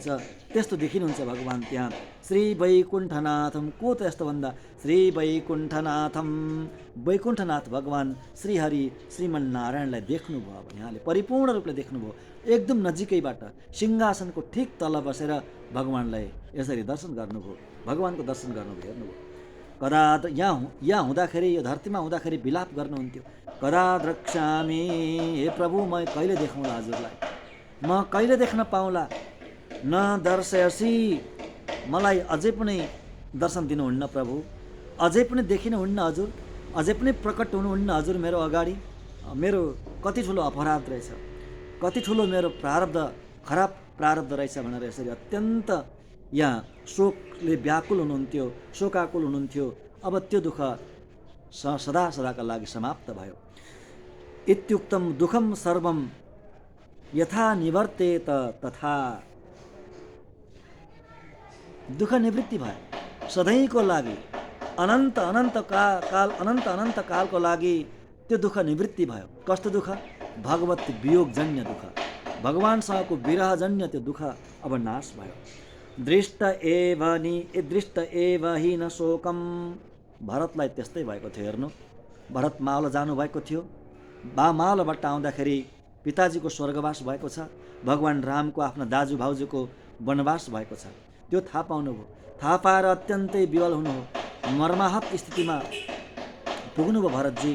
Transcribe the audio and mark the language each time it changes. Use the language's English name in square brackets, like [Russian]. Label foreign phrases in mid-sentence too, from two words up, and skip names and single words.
[Nepali] त्यस्तो देखिनुहुन्छ भगवान त्यहाँ। श्री वैकुण्ठनाथम, को त यस्तो भन्दा श्री वैकुण्ठनाथम, वैकुण्ठनाथ भगवान श्रीहरि श्रीमन्नारायणलाई देख्नुभयो। अब यहाँले परिपूर्ण रूपले देख्नुभयो, एकदम नजिकैबाट सिंहासनको ठिक तल बसेर भगवानलाई यसरी दर्शन गर्नुभयो, भगवानको दर्शन गर्नुभयो, हेर्नुभयो। कदा यहाँ हुँदाखेरि, यो धरतीमा हुँदाखेरि विलाप गर्नुहुन्थ्यो, [Sanskrit] कदा द्रक्ष्यामि, [Nepali] हे प्रभु म कहिले देखाउँला हजुरलाई, म कहिले देख्न पाउँला, [Sanskrit] न दर्शयसी, [Nepali] मलाई अझै पनि दर्शन दिनुहुन्न प्रभु, अझै पनि देखिनुहुन्न हजुर, अझै पनि प्रकट हुनुहुन्न हजुर मेरो अगाडि। मेरो कति ठुलो अपराध रहेछ, कति ठुलो मेरो प्रारब्ध, खराब प्रारब्ध रहेछ भनेर यसरी अत्यन्त यहाँ शोकले व्याकुल हुनुहुन्थ्यो, शोकाकुल हुनुहुन्थ्यो। अब त्यो दुःख सदाका लागि समाप्त भयो। [Sanskrit] इत्युक्तम दुःखम सर्वम यथा निवर्तेत तथा, [Nepali] दुःख निवृत्ति भयो सधैँको लागि, अनन्त कालको लागि त्यो दुःख निवृत्ति भयो। कस्तो दुःख? भगवत वियोगजन्य दुःख, भगवानसँगको विरहजन्य त्यो दुःख अब नाश भयो। [Sanskrit] दृष्ट एव हि न शोकम, [Nepali] भरतलाई त्यस्तै भएको थियो। हेर्नु, भरत मावल जानुभएको थियो, मावलबाट आउँदाखेरि पिताजीको स्वर्गवास भएको छ, भगवान रामको आफ्ना दाजु भाउजूको वनवास भएको छ, त्यो थाहा पाउनुभयो। थाहा पाएर अत्यन्तै विवल हुनुभयो, मर्माहत स्थितिमा पुग्नुभयो भरतजी।